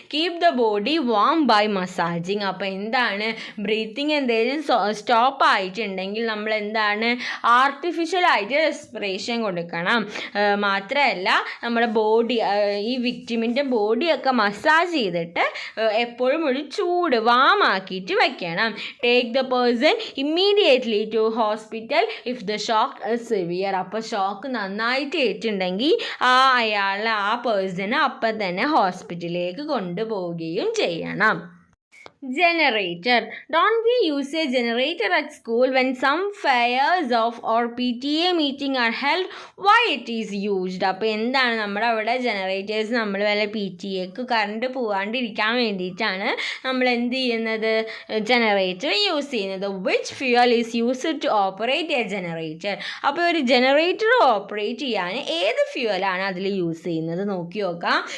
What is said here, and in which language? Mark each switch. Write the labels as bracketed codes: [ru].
[en] Keep the body warm by massaging. [ml] അപ്പോൾ എന്താണ് breathing എന്തെങ്കിലും സ്റ്റോപ്പ് ആയിട്ടുണ്ടെങ്കിൽ നമ്മൾ എന്താണ് ആർട്ടിഫിഷ്യലായിട്ട് റെസ്പിറേഷൻ കൊടുക്കണം. മാത്രമല്ല നമ്മുടെ ബോഡി ഈ വിക്ടിമിൻ്റെ ബോഡിയൊക്കെ മസാജ് ചെയ്തിട്ട് എപ്പോഴും ഒരു ചൂട് വാമാക്കിയിട്ട് വയ്ക്കണം. [en] Take the person immediately to hospital if the shock is severe. [ml] അപ്പോൾ ഷോക്ക് നന്നായിട്ട് ണ്ടെങ്കിൽ അയാളെ ആ പേഴ്സണെ അപ്പം തന്നെ ഹോസ്പിറ്റലിലേക്ക് കൊണ്ടുപോവുകയും ചെയ്യണം. [en] Generator. Don't we use a generator at school when some fairs of or PTA meeting are held? Why it is used? [ml] അപ്പോൾ എന്താണ് നമ്മുടെ അവിടെ ജനറേറ്റേഴ്സ് നമ്മൾ വല്ല PTA കറണ്ട് പോകാണ്ടിരിക്കാൻ വേണ്ടിയിട്ടാണ് നമ്മൾ എന്ത് ചെയ്യുന്നത് ജനറേറ്റർ യൂസ് ചെയ്യുന്നത്. [en] Which fuel is used to operate a generator. [ml] അപ്പോൾ ഒരു ജനറേറ്റർ ഓപ്പറേറ്റ് ചെയ്യാൻ ഏത് ഫ്യൂവലാണ് അതിൽ യൂസ് ചെയ്യുന്നത് നോക്കി നോക്കാം.